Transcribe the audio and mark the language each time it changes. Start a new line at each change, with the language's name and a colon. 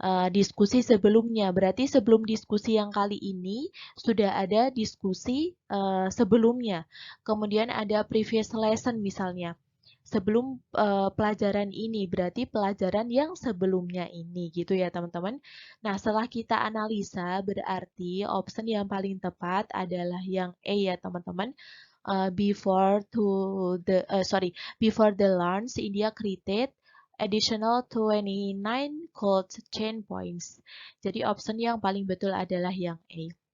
Indonesian: diskusi sebelumnya. Berarti sebelum diskusi yang kali ini sudah ada diskusi sebelumnya. Kemudian ada previous lesson misalnya. Sebelum pelajaran ini, berarti pelajaran yang sebelumnya ini gitu ya teman-teman. Nah, setelah kita analisa, berarti option yang paling tepat adalah yang A ya teman-teman.
English: Before the launch, India created additional 29 cold chain points.
Indonesian: Jadi option yang paling betul adalah yang A.